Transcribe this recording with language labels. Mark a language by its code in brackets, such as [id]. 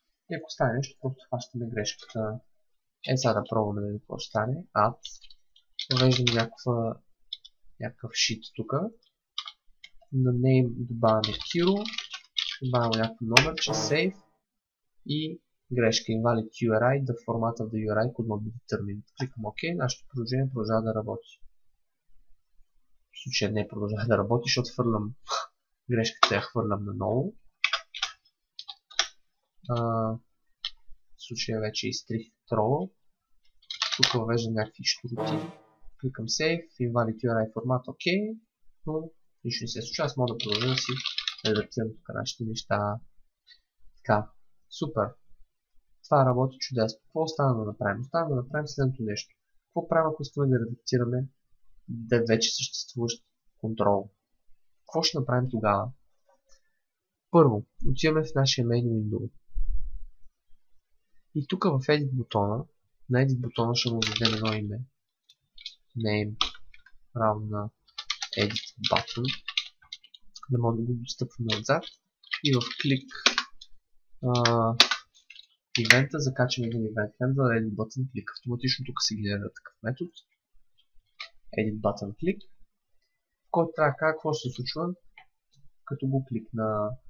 [bg] И ако стане нещо, просто хващаме грешката. Сега да пробваме да видим какво ще стане. [en] Add. [bg] Въвеждаме някакъв sheet тук. На name добавяме Kiro. Добавяме някакво номерче, save. И грешка [en] invalid URI, the format of the URI could not be determined. [bg] Кликам OK, нашето приложение продължава да работи. В случая не продължава да работи, защото хвърлям грешката, я хвърлям наново. В случая вече изтрих трола. Тук въвеждам някакви щуроти. Кликам Save, Invalid URI формат, OK, но нищо не се случва. Аз мога да продължа да си редактирам тук нашите неща. Така, супер. Това работи чудесно. Какво остана да направим? Остана да направим следното нещо. Какво правим, ако искаме да редактираме да вече съществуващ контрол? Какво ще направим тогава? Първо, отиваме в нашия main window. И тук в Edit бутона, на Edit бутона ще му дадем едно име. [en] Name [bg] равна [en] Edit button. [bg] Да може да го достъпваме отзад. И в клик ивента закачаме един event handler Edit button click. Автоматично тук се генерира такъв метод. [en] Edit button click. [bg] В който трябва да кажа какво ще се случва, като го кликна.